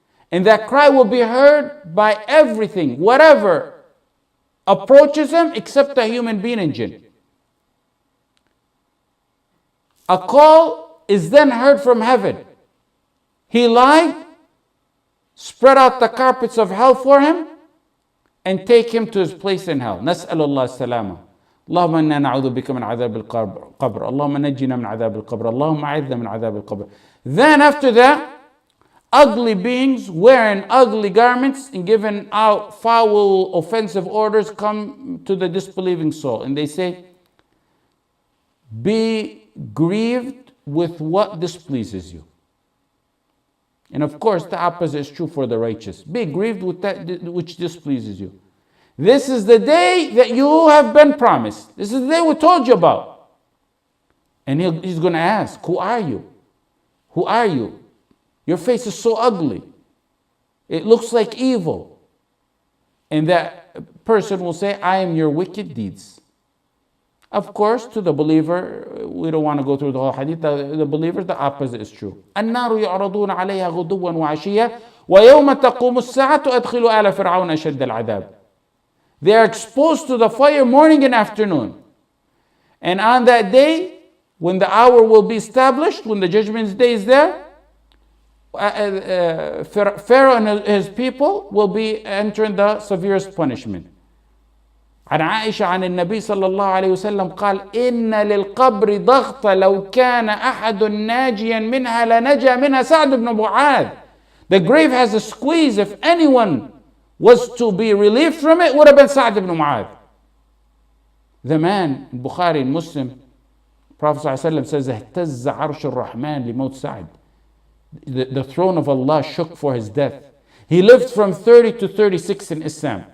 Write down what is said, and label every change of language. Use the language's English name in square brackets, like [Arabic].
[English] And that cry will be heard by everything, whatever approaches him, except a human being and jinn. A call is then heard from heaven. He lied, spread out the carpets of hell for him, and take him to his place in hell. [Arabic] Nas'alullah salama. اللهم إنا نعوذ بك من عذاب القبر اللهم نجنا من عذاب القبر اللهم أعذنا من عذاب القبر. [English] Then after that, ugly beings wearing ugly garments and giving out foul, offensive orders come to the disbelieving soul, and they say, be grieved with what displeases you. And of course, the opposite is true for the righteous. Be grieved with that which displeases you. This is the day that you have been promised. This is the day we told you about. And he's going to ask, who are you? Who are you? Your face is so ugly. It looks like evil. And that person will say, I am your wicked deeds. Of course, to the believer, we don't want to go through the whole hadith. The believer, the opposite is true. [Arabic] النار يعرضون عليها غدوا وعشيا ويوم تقوم الساعة أدخلوا آل فرعون أشد العذاب. [English] They are exposed to the fire morning and afternoon. And on that day, when the hour will be established, when the judgment day is there, Pharaoh and his people will be entering the severest punishment. [Arabic] عن عائشة عن النبي صلى الله عليه وسلم قال إن للقبر ضغط لو كان أحد ناجيا منها لنجا منها سعد بن معاذ. [English] The grave has a squeeze. If anyone was to be relieved from it, would have been Sa'd ibn Mu'adh. The man in Bukhari and Muslim, Prophet ﷺ says, [Arabic] اهتز عرش الرحمن لموت سعد. [English] The throne of Allah shook for his death. He lived from 30 to 36 in Islam.